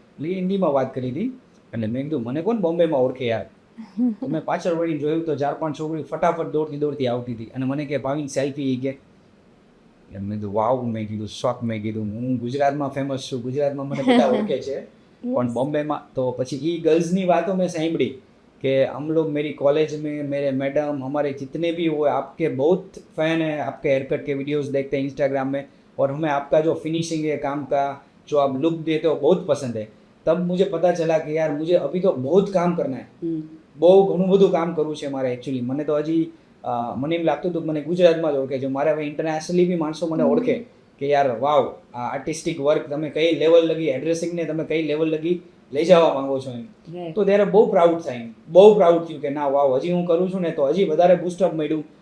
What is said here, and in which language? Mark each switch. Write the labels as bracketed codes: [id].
[gu] એટલે હિન્દીમાં વાત કરી હતી. એટલે મેં કીધું મને કોણ બોમ્બેમાં ઓળખે યાર. તો મેં પાછળ વળીને જોયું તો 4-5 છોકરી ફટાફટ દોડતી આવતી હતી અને મને કે ભાવિન સેલ્ફી કે. મેં કીધું વાવ, મેં કીધું શોખ, મેં કીધું હું ગુજરાતમાં ફેમસ છું, ગુજરાતમાં મને બધા ઓળખે છે, પણ બોમ્બેમાં. તો પછી એ ગર્લ્સની વાતો મેં સાંભળી [hi] कि हम लोग मेरी कॉलेज में मेरे मैडम हमारे जितने भी वो आपके बहुत फ़ैन हैं, आपके हेयर कट के वीडियोस देखते हैं इंस्टाग्राम में, और हमें आपका जो फिनिशिंग है काम का, जो आप लुक देते हो बहुत पसंद है. तब मुझे पता चला कि यार मुझे अभी तो बहुत काम करना है, [gu] બહુ ઘણું બધું કામ કરવું છે મારે. એકચ્યુઅલી મને તો હજી મને એમ લાગતું હતું કે મને ગુજરાતમાં જ ઓળખે છે, મારે હવે ઇન્ટરનેશનલી બી માણસો મને ઓળખે કે યાર વાવ, આ આર્ટિસ્ટિક વર્ક તમે કઈ લેવલ લગી, એડ્રેસિંગને તમે કઈ લેવલ લગી લઈ જવા માંગો છો એમ. તો ત્યારે બહુ પ્રાઉડ થાય, બહુ પ્રાઉડ થયું કે ના વાવ, હજી હું કરું છું ને તો હજી વધારે બૂસ્ટઅપ મળ્યું.